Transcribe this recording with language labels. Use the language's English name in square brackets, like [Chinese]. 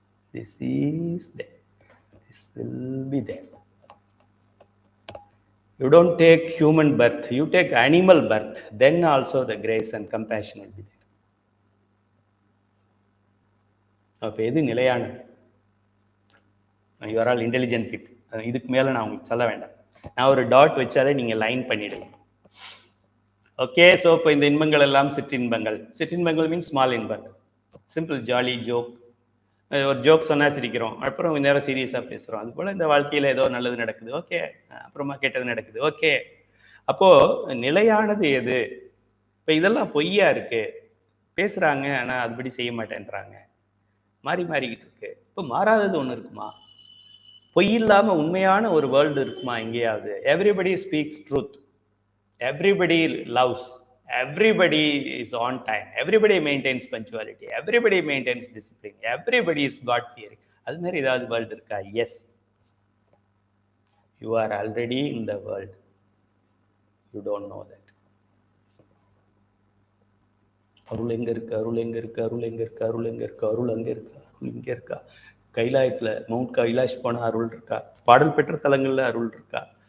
[English] This is there. This will be there. You don't take human birth, you take animal birth. Then also the grace and compassion will be there. [Tamil] அப்போ எது நிலையானது? [English] You are all intelligent people. [Tamil] இதுக்கு மேலே நான் உங்களுக்கு சொல்ல வேண்டாம். நான் ஒரு டாட் வச்சாலே நீங்கள் லைன் பண்ணிடுங்க. ஓகே. ஸோ இப்போ இந்த இன்பங்கள் எல்லாம் சிற்றின்பங்கள். சிற்றின்பங்கள் மீன்ஸ் ஸ்மால் இன்பங்கள். Simple jolly joke. ஒரு ஜோக் சொன்னால் சிரிக்கிறோம், அப்புறம் கொஞ்ச நேரம் சீரியஸாக பேசுகிறோம். அது போல் இந்த வாழ்க்கையில் ஏதோ நல்லது நடக்குது, ஓகே, அப்புறமா கெட்டது நடக்குது, ஓகே. அப்போது நிலையானது எது? இப்போ இதெல்லாம் பொய்யா இருக்குது, பேசுகிறாங்க ஆனால் அதுபடி செய்ய மாட்டேன்றாங்க, மாறிக்கிட்டு இருக்கு. இப்போ மாறாதது ஒன்று இருக்குமா? பொய் இல்லாமல் உண்மையான ஒரு வேர்ல்டு இருக்குமா எங்கேயாவது? [English] Everybody speaks truth, everybody loves, Everybody is on time, everybody maintains punctuality, everybody maintains discipline, everybody is God fearing. [Tamil] அது மாதிரி ஏதாவது வேர்ல்டு இருக்கா? [English] Yes, you are already in the world, you don't know that. [Tamil] அருள் எங்க இருக்கு, அருள் எங்க இருக்கு, அருள் எங்க இருக்கு, அருள் எங்க இருக்கு, அருள் அங்க இருக்கா, அருள் இங்க இருக்கா? கைலாயத்துல மவுண்ட் கைலாஷ் போனா அருள் இருக்கா? பாடல் பெற்ற தலங்கள்ல அருள் இருக்கா?